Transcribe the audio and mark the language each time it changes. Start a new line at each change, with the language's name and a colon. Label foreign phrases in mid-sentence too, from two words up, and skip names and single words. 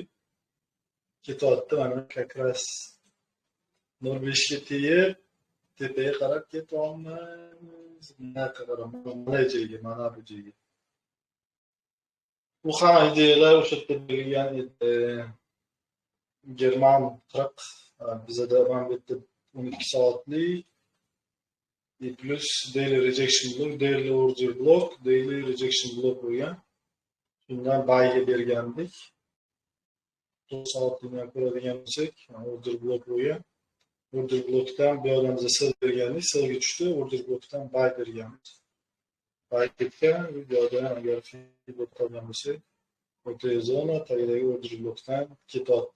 Uzbek: Ketyapti mana kakras 0.5 ga tegib tepaga qarab ketyapmiz. Mana bu joyga. Bu hamma ideyalar o'sha yerda berilgan edi. German 40 bizda mana bu yerda 12 soatlik plus
English: daily rejection block, daily order block, daily rejection block
Uzbek: bo'lgan. Shundan bayga bergandik. 4 soatlikni ko'radigan bo'lsak,
English: order block
Uzbek: bo'lgan.
English: Order blockdan
Uzbek: bu yoqdan biza sell bergandik, sellga tushdi,
English: order blockdan
Uzbek: bay berganmiz. Bay ketgan, bu yoqdan agar feedback qilgan bo'lsak, o'rta zona tagidagi
English: order blockdan
Uzbek: ketyapti.